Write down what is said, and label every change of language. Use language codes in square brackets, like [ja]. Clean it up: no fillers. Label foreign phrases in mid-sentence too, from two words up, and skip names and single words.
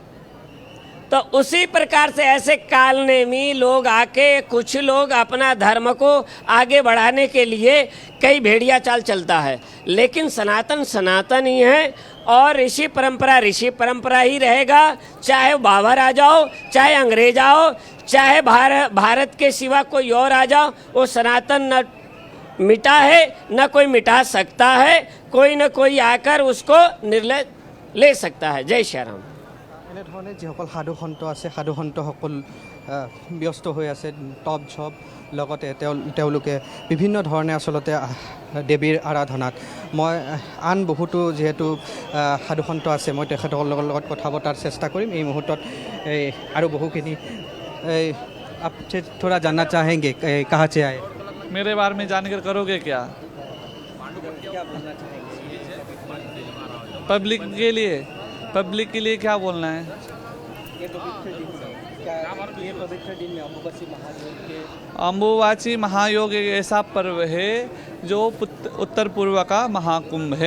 [hi] तो उसी प्रकार से ऐसे कालनेमी लोग आके कुछ लोग अपना धर्म को आगे बढ़ाने के लिए कई भेड़िया चाल चलता है, लेकिन सनातन सनातन ही है, और ऋषि परंपरा ही रहेगा। चाहे बाबा आ जाओ, चाहे अंग्रेज आओ, चाहे भारत के सिवा कोई और आ जाओ, वो सनातन न मिटा है, न कोई मिटा सकता है। कोई न कोई आकर उसको निर्णय ले सकता है। जय श्री राम। [as] এনেধৰণে যিসকল সাধু সন্ত আছে, সাধু সন্তসকল ব্যস্ত হৈ আছে টপ ঝপ, লগতে তেওঁলোকে বিভিন্ন ধৰণে আচলতে দেৱীৰ আৰাধনাত। মই আন বহুতো যিহেতু সাধু সন্ত আছে, মই তেখেতসকলৰ লগত কথা পতাৰ চেষ্টা কৰিম এই মুহূৰ্তত। আৰু বহুখিনি [hi] आपसे थोड़ा जानना चाहेंगे, कहाँ से आए? मेरे बारे में जानकर करोगे क्या? पब्लिक के लिए क्या बोलना है? अम्बुबाची महायोग एक ऐसा पर्व है जो उत्तर पूर्व का महाकुंभ है।